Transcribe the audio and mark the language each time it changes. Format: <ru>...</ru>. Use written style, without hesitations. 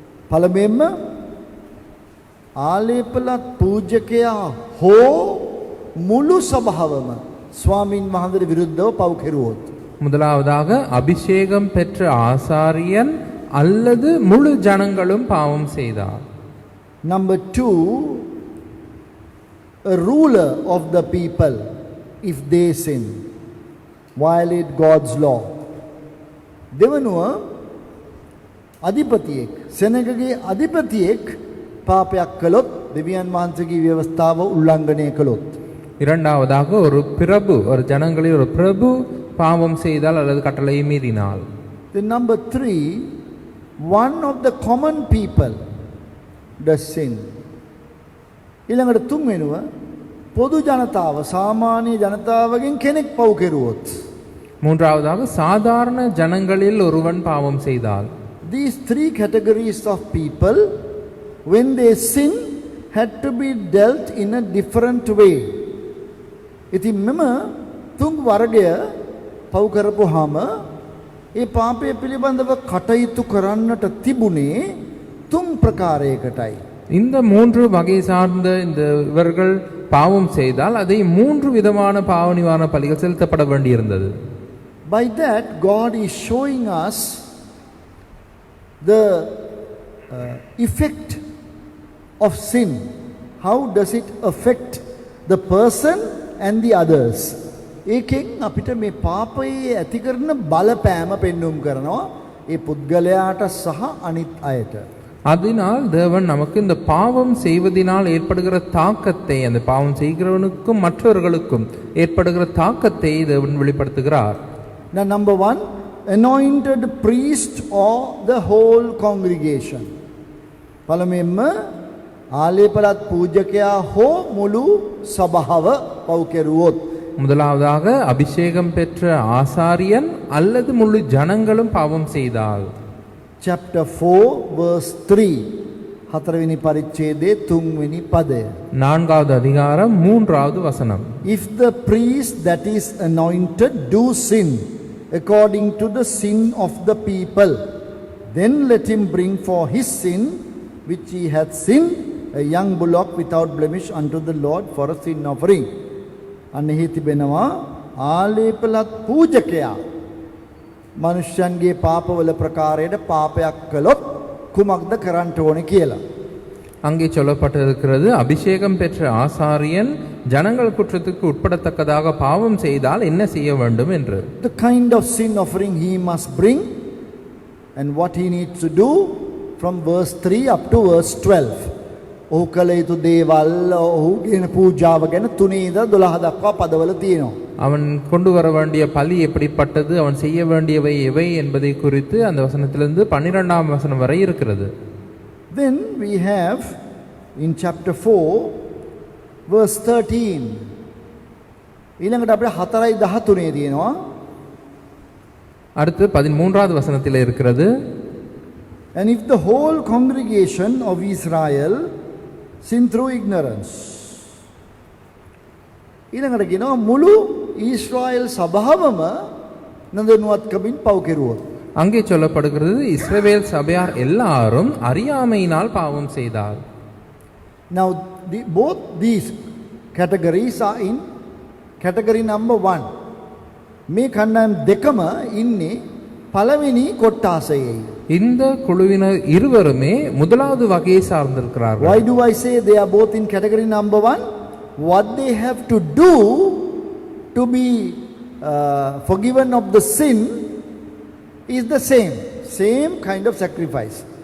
<si>පළමුවෙන්ම ආලේපලත් පූජකයා හෝ මුළු සභාවම ස්වාමින් වහන්සේට විරුද්ධව පව් කෙරුවොත්.</si> <ta>முதலாவதாக அபிஷேகம் பெற்ற ஆசாரியன் அல்லது முழு ஜனங்களும் பாவம் செய்தார்.</ta> <en>Number 2, a ruler of the people, if they sin, violate God's law.</en> <si>දෙවනුව අධිපතියෙක්, සෙනගගේ අධිපතියෙක් පාපයක් කළොත්, දෙවියන් වහන්සේගේ ව්‍යවස්ථාව උල්ලංඝනය කළොත්.</si> <ta>இரண்டாவதாக ஒரு பிரபு, ஒரு ஜனங்களில் ஒரு பிரபு பாவம் செய்தால் அல்லது கட்டளையை மீறினால்.</ta> <en>Then number 3, one of the common people does sin.</en> <si>ඊළඟට තුන්වෙනුව පොදු ජනතාව සාමාන්‍ය ජනතාවගෙන් කෙනෙක් පව් කෙරුවොත්.</si> <ta>மூன்றாவதாக சாதாரண ஜனங்களில் ஒருவன் பாவம் செய்தால்.</ta> <en>These 3 categories of people, when they sin, had to be dealt in a different way.</en> <si>ඉතින් මෙම තුන් වර්ගය පව් කරපුවාම ඒ පාපය පිළිබඳව කටයුතු කරන්නට තිබුණේ තුන් ප්‍රකාරයකටයි.</si> <ta>இந்த 3 வகை சார்ந்த இந்த இவர்கள் பாவம் செய்தால் அதை 3 விதமான பாவ நிவாரண பலிகள் செலுத்தப்பட வேண்டியிருந்தது.</ta> <en>By that, God is showing us the effect of sin. How does it affect the person and the others?</en> <si>ඒකෙන් අපිට මේ පාපයේ ඇති කරන බලපෑම පෙන්වුම් කරනවා ඒ පුද්ගලයාට සහ අනිත් අයට.</si> <ta>அதனால் தேவன் நமக்கு இந்த பாவம் செய்வதனால் ஏற்படுகிற தாக்கத்தை, அந்த பாவம் செய்கிறவனுக்கும் மற்றவர்களுக்கும் ஏற்படுகிற தாக்கத்தை தேவன் வெளிப்படுத்துகிறார்.</ta> <en>Now number 1, anointed priest or the whole congregation.</en> <si>පළමුවෙන්ම ආලේපලත් පූජකයා හෝ මුළු සභාව පව් කෙරුවොත්.</si> <ta>முதலாவதாக அபிஷேகம் பெற்ற ஆசாரியன் அல்லது முழு ஜனங்களும் பாவம் செய்தால்.</ta> <en>Chapter 4 verse 3,</en> <si>හතරවෙනි පරිච්ඡේදයේ 3වෙනි පදය.</si> <ta>4வது அதிகாரம் 3வது வசனம்.</ta> <en>If the priest that is anointed do sin according to the sin of the people, then let him bring for his sin which he hath sinned a young bullock without blemish unto the Lord for a sin offering.</en> <si>අනෙහි තිබෙනවා ආලේපලත් පූජකයා මනුෂ්‍යයන්ගේ පාපවල ප්‍රකාරයට පාපයක් කළොත් කුමක්ද කරන්න ඕනේ කියලා.</si> <ta>அங்கே சொல்லப்பட்டிருக்கிறது, அபிஷேகம் பெற்ற ஆசாரியன் ஜனங்கள் குற்றத்துக்கு உட்படத்தக்கதாக பாவம் செய்தால் என்ன செய்ய வேண்டும் என்று.</ta> <en>The kind of sin offering he must bring and what he needs to do from verse 3 up to verse 12.</en> <si>ඔහු කළ යුතු දේවල්, ඔහු ගෙන පූජාව ගැන 3 ඉඳලා 12 දක්වා පදවල තියෙනවා.</si> <ta>அவன் கொண்டு வர வேண்டிய பலி எப்படிப்பட்டது, அவன் செய்ய வேண்டியவை எவை என்பதை குறித்து அந்த வசனத்திலிருந்து 12ஆம் வசனம் வரை இருக்கிறது.</ta> <en>Then we have in chapter 4 verse 13.</en> <si>ඊළඟට අපිට 4:13 තියෙනවා.</si> <ta>அடுத்து 13வது வசனத்தில் இருக்கிறது,</ta> <en>And if the whole congregation of Israel sin through ignorance.</en> <si>ඊළඟට කියනවා මුළු ඊශ්‍රායෙල් සභාවම නොදැනුවත්කමින් පව් කෙරුවොත්.</si> <ta>அங்கே சொல்லப்படுகிறது, இஸ்ரவேல் சபையார் எல்லாரும் அறியாமையினால் பாவம் செய்தார்.</ta> <en>Now both these categories are in category number 1.</en> <si>මේ කණ්ඩායම් දෙකම ඉන්නේ පළවෙනි කොට්ටාසයේ.</si> <ta>இந்த குழுவினர் இருவருமே முதலாவது வகையை சார்ந்திருக்கிறார்கள்.</ta> <en>Why do I say they are both in category number 1? What they have to do to be forgiven of the sin is the same kind of sacrifice.</en>